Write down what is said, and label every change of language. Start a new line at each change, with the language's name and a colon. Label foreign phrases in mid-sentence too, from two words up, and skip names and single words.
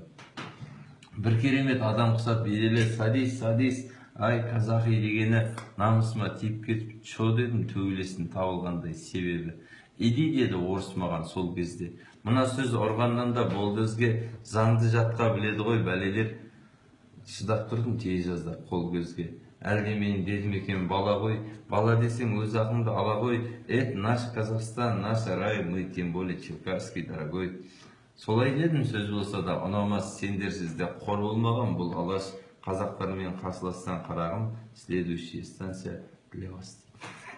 Kazakh: Бір керемет адам құсап берелі,
Russian: садись, садись, ай казахи
Kazakh: дегені намысыма тиіп кетіп, чо дедім төбелесін табылғандай себебі. Иди деді орыс маған сол кезде. Мына сөз ұрғаннан да болды өзге, заңды жатқа біледі ғой бәлелер. Шыдап тұрдым тез жазда қол көзге. Әлде мен дедім екен бала ғой, бала десең өз ақыңды ала ғой.
Russian: Наш Казахстан, наш рай, мы тем более Черкасский дорогой.
Kazakh: Солай дедім, сөз болса да ұнамас сендерсіз де қор болмаған бұл алаш. Қазақтармен қарсылассаң қарағым,
Russian: следующая станция для вас.